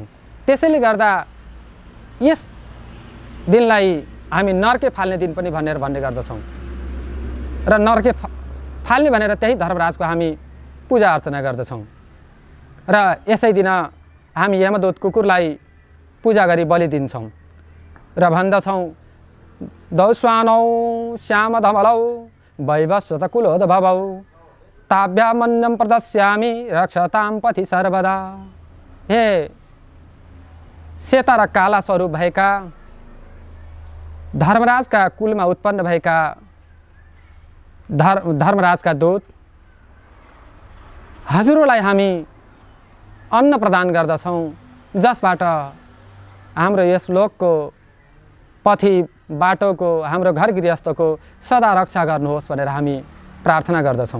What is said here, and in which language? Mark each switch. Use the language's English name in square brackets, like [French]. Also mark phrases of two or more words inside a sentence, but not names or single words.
[Nepali] त्यसैले गर्दा यस दिनलाई हामी नर्के फाल्ने दिन पनि भन्ने गर्दछौँ र नर्के फाल्ने भनेर त्यही धर्मराजको हामी पूजा अर्चना गर्दछौँ। र यसै दिन हामी यमदूत कुकुरलाई पूजा गरी बलि दिन्छौँ र भन्दछौँ, [Sanskrit] दौस्वानौ श्याम धमलौ वैवस्वत कुलोद्भवौ ताभ्यामन्यम प्रदस्यामि रक्षताम पथि सर्वदा। [Nepali] हे सेता र काला स्वरूप भएका धर्मराजका कुलमा उत्पन्न भएका धर्मराजका दूत, हजुरलाई हामी अन्न प्रदान गर्दछौँ जसबाट हाम्रो यस लोकको पथि बाटोको, हाम्रो घर गृहस्थको सदा रक्षा गर्नुहोस् भनेर हामी प्रार्थना गर्दछौँ।